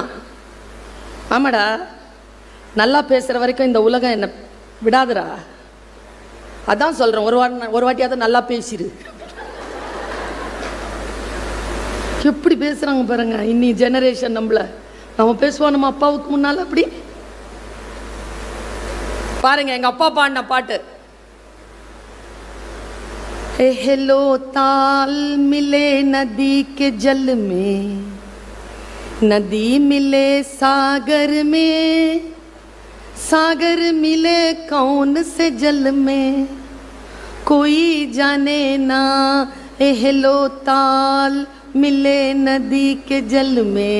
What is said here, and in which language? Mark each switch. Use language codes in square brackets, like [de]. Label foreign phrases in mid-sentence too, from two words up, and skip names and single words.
[ta] ஆமாடா, நல்லா பேசுகிற வரைக்கும் இந்த உலகம் என்னை விடாதுடா, அதான் சொல்கிறேன் ஒரு வாட்டியாவது நல்லா பேசிடு. எப்படி பேசுகிறாங்க பாருங்க இன்னி ஜெனரேஷன். நம்ம பேசுவோம் நம்ம அப்பாவுக்கு முன்னால் அப்படி பாருங்க. எங்கள் அப்பா பாடின பாட்டு, [hi] हेलो ताल मिले नदी के जल में, नदी मिले सागर में, सागर मिले कौन से जल में, कोई जाने ना, हेलो ताल मिले नदी के जल में.